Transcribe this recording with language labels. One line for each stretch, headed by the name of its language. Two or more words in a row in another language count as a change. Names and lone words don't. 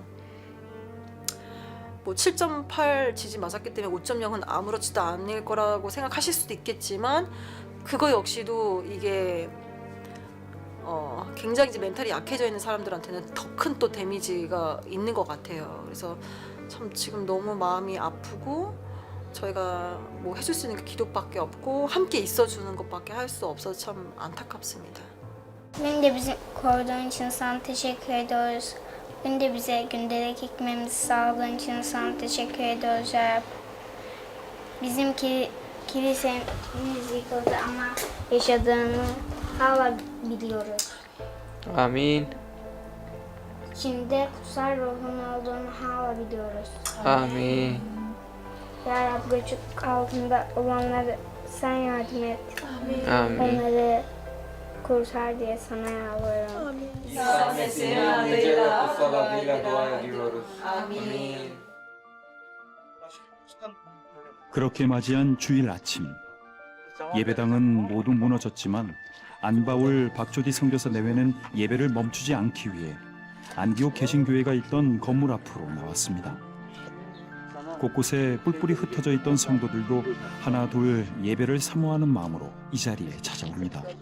Korean: 뭐 7.8 지진 맞았기 때문에 5.0은 아무렇지도 않을 거라고 생각하실 수도 있겠지만 그거 역시도 이게 굉장히 이제 멘탈이 약해져 있는 사람들한테는 더 큰 또 데미지가 있는 것 같아요. 그래서 참 지금 너무 마음이 아프고 저희가 뭐 해줄 수 있는 게 기도밖에 없고 함께 있어주는 것밖에 할 수 없어서 참 안타깝습니다.
Turkish: Bugün de bizi koruduğun için sana teşekkür ediyoruz. Bugün de bize gündelik hikmemizi sağladığın için sana teşekkür ediyoruz ya Rab. Bizim kilisemiz yıkıldı ama yaşadığını hala biliyoruz. Amin. İçinde kutsal ruhun olduğunu hala biliyoruz. Amin. Ya Rab göçük altında olanlara sen yardım et. Amin. Onları kurtar diye sana yalvarıyorum. İsa Mesih'in adıyla, kutsal adıyla dua ediyoruz. Amin.
Korean: 그렇게 맞이한 주일 아침 예배당은 모두 무너졌지만 안바울 박조디 선교사 내외는 예배를 멈추지 않기 위해 안디옥 개신교회가 있던 건물 앞으로 나왔습니다. 곳곳에 뿔뿔이 흩어져 있던 성도들도 하나 둘 예배를 사모하는 마음으로 이 자리에 찾아옵니다.